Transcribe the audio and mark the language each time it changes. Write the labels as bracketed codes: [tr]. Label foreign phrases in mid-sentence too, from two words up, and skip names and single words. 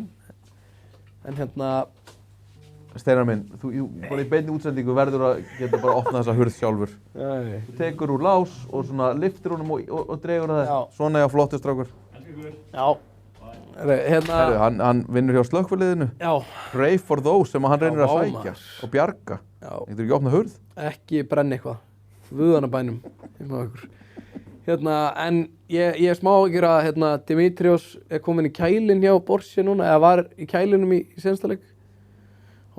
[is] En Steinar minn, þú bara í beinni útsendingu verður að geta bara opnað þessa hurð sjálfur. Nei. Þú tekur úr lás og svona liftir honum og dregur það. Já. Svona er flottur strákur. Já. Herru, hann vinnur hjá slökkviliðinu. Já. [en] Pray for those [is] sem hann reynir að vá, sækja maður. og bjarga. Já. Getur ekki opnað hurð? Ekki brenna eitthvað. Guðanabænum. En ég er smá ekki að Dimitrios er komin í kælinn hjá Borsi núna, eða var í kælinum í sensta leik.